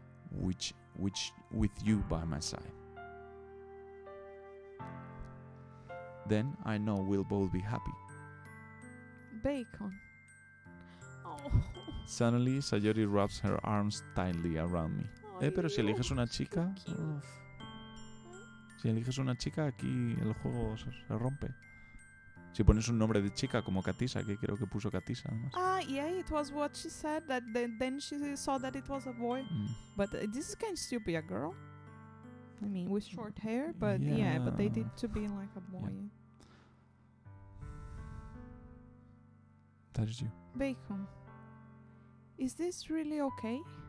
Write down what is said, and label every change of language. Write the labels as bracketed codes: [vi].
[en] Which with you by my side. Then I know we'll both be happy. Bacon. Oh. Suddenly, Sayori wraps her arms tightly around me. [es] Pero si eliges una chica, si eliges una chica, aquí el juego se rompe. Si pones un nombre de chica como Katisa, que creo que puso Katisa además. [en] Yeah, it was what she said. That then she saw that it was a boy. But this can still be a girl. I mean, with short hair, but yeah, but they did to be like a boy. Yeah. That is you. Bacon. Is this really okay?